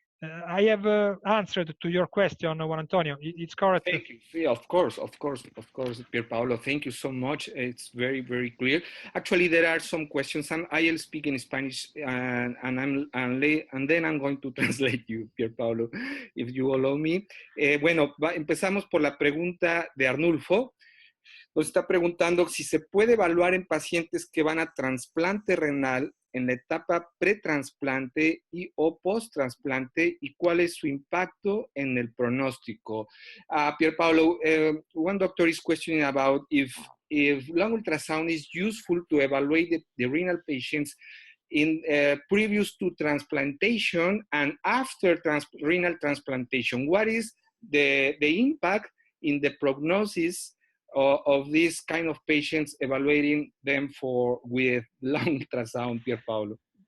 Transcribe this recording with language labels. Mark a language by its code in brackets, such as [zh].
[en] I have answered to your question, Juan Antonio. It's correct. Thank you. Yeah, of course, Pierpaolo. Thank you so much. It's very, very clear. Actually, there are some questions, and I'll speak in Spanish, and then I'm going to translate you, Pierpaolo, if you allow me. [es] Bueno, empezamos por la pregunta de Arnulfo. Nos está preguntando si se puede evaluar en pacientes que van a trasplante renal en la etapa pretransplante y o post-trasplante y cuál es su impacto en el pronóstico. [en] Pierpaolo, one doctor is questioning about if lung ultrasound is useful to evaluate the renal patients in previous to transplantation and after renal transplantation. What is the impact in the prognosis of these kind of patients, evaluating them with lung ultrasound, Pierpaolo?